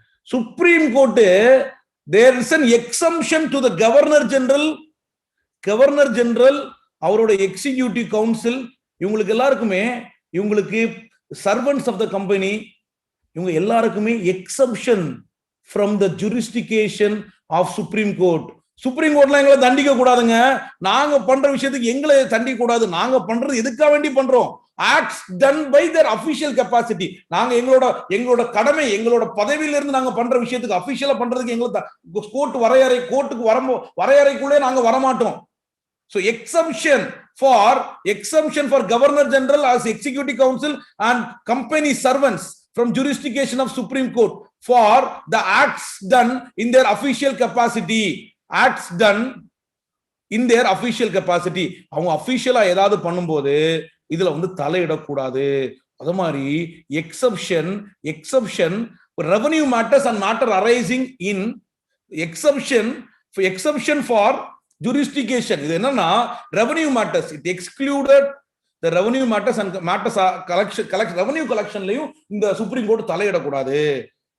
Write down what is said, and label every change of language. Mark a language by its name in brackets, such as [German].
[English] Supreme court there is an exemption to the governor general. Governor general, அவரோட executive council, [Tamil] இவங்களுக்கு எல்லாருக்குமே, [English] இவங்களுக்கு servants of the company, இவங்க எல்லாருக்குமே exemption from the jurisdiction of supreme court. [Tamil] Supreme கோர்ட்ல எங்களை தண்டிக்க கூடாதுங்க. நாங்க பண்ற விஷயத்துக்கு எங்களை தண்டிக்க கூடாது. நாங்க பண்றது எதுக்காக வேண்டி பண்றோம்? [English] acts done by their official capacity. [Tamil] நாங்க எங்களோட கடமை, எங்களோட பதவியில இருந்து நாங்க பண்ற விஷயத்துக்கு அபிஷியலா பண்றதுக்கு எங்களுக்கு கோர்ட் கோர்ட்டுக்கு வரையறைக்குள்ளே நாங்க வரமாட்டோம். [English] So exemption for governor general as executive council and company servants from jurisdiction of Supreme Court for the acts done in their official capacity. Acts done in their official capacity. [Tamil] அவங்க அபிஷியலா ஏதாவது பண்ணும்போது இதுல தலையிடக்கூடாது. அது மாதிரி [English] Exception revenue matters and matter arising in exception for jurisdiction. இது என்னன்னா, revenue matters, it excluded the revenue matters and matters revenue collectionலயும் [Tamil] இந்த supreme court தலையிடக்கூடாது.